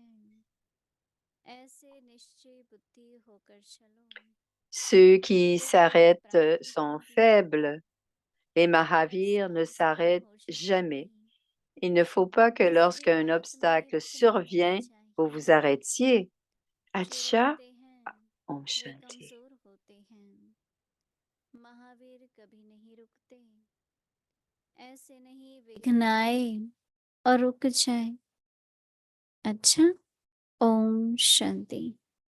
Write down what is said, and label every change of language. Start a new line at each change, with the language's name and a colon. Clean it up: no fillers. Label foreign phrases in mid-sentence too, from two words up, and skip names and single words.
French: Ceux qui s'arrêtent sont faibles. Les Mahavirs ne s'arrêtent jamais. Il ne faut pas que lorsqu'un obstacle survient, vous vous arrêtiez.
Hindi: अच्छा, ओम शांति. विघ्न आए और रुक जाए। अच्छा, ओम शांति।